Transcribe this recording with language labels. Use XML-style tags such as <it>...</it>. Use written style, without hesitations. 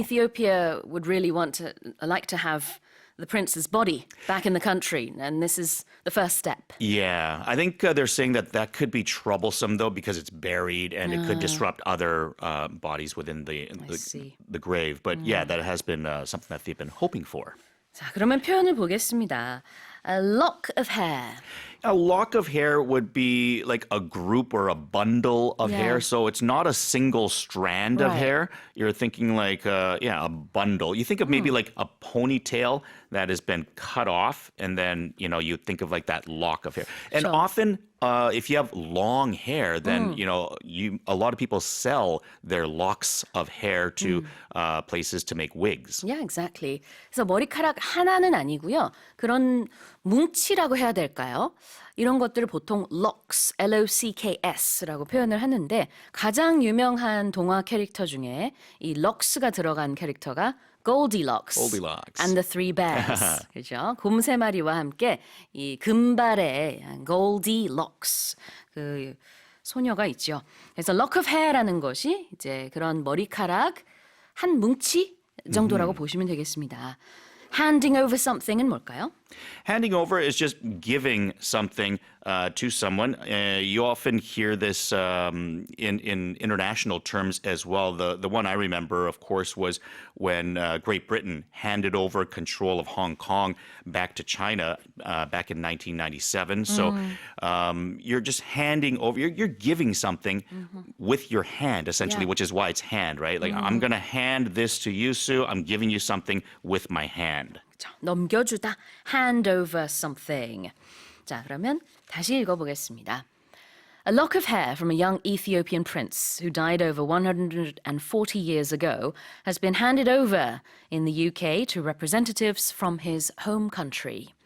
<en>Ethiopia would really like to have the prince's body back in the country, and this is the first step. Yeah, I think they're saying that could be troublesome, though, because it's buried and it could disrupt other bodies within the grave. But yeah, that has been something that they've been hoping for.</en> <ko>자, 그러면 표현을 보겠습니다.</ko> <en>A lock of hair. A lock of hair would be like a group or a bundle of hair. So it's not a single strand of hair. You're thinking like, a bundle. You think of maybe like a ponytail that has been cut off, and then, you think of like that lock of hair. And often, if you have long hair, then, a lot of people sell their locks of hair to places to make wigs. Yeah, exactly.</en> <ko>그래서 머리카락 하나는 아니고요. 그런 뭉치라고 해야 될까요? 이런 것들을 보통 locks, L-O-C-K-S라고 표현을 하는데 가장 유명한 동화 캐릭터 중에 이 locks가 들어간 캐릭터가</ko> <en>goldilocks, and the three bears.</en> <ko>그죠? 곰 세 마리와 함께 이 금발의 goldilocks 그 소녀가 있죠. 그래서 lock of hair라는 것이 이제 그런 머리카락 한 뭉치 정도라고 보시면 되겠습니다.</ko> <en>Handing over something은</en> <ko>뭘까요?</ko> <en>Handing over is just giving something to someone. You often hear this in international terms as well. The one I remember, of course, was when Great Britain handed over control of Hong Kong back to China back in 1997. So you're just handing over, you're giving something with your hand, essentially, which is why it's hand, right? Like, I'm going to hand this to you, Sue. I'm giving you something with my hand.</en> <ko>넘겨주다,</ko> <en>hand over something.</en> <ko>자, 그러면 다시 읽어보겠습니다.</ko> <en>A lock of hair from a young Ethiopian prince who died over 140 years ago has been handed over in the UK to representatives from his home country.</en>